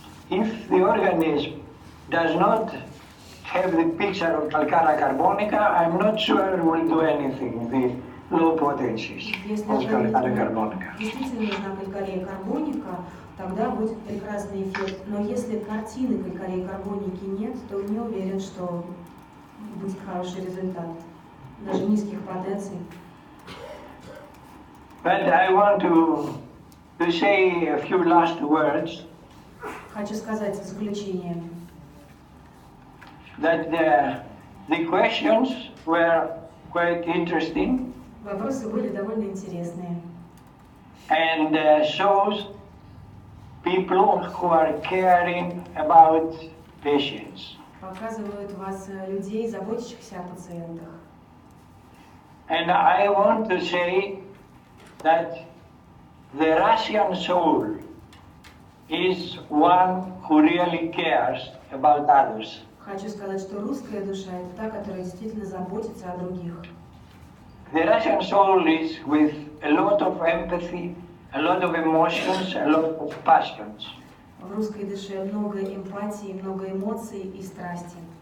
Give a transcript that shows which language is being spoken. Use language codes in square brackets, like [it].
[en] If the organism does not have the picture of calcara carbonica, I'm not sure it will do anything, the low potencies of calcara carbonica. [ru] Действительно нужна калькария карбоника, тогда будет прекрасный эффект. Но если картины калькарии карбоники нет, то не уверен, что будет хороший результат. Даже низких потенций. [en] But I want to say a few last words. [ru] Хочу сказать в заключение, [en] that the questions were quite interesting [ru] вопросы были довольно интересные. [en] and shows people who are caring about patients. [ru] Показывают вас людей, заботящихся о пациентах. [en] And I want to say that the Russian soul is one who really cares about others. [ru] Хочу сказать, что русская душа – это та, которая действительно заботится о других. [en] The Russian soul is with a lot of empathy, a lot of emotions, a lot of passions. [ru] В русской душе много эмпатии, много эмоций и страсти.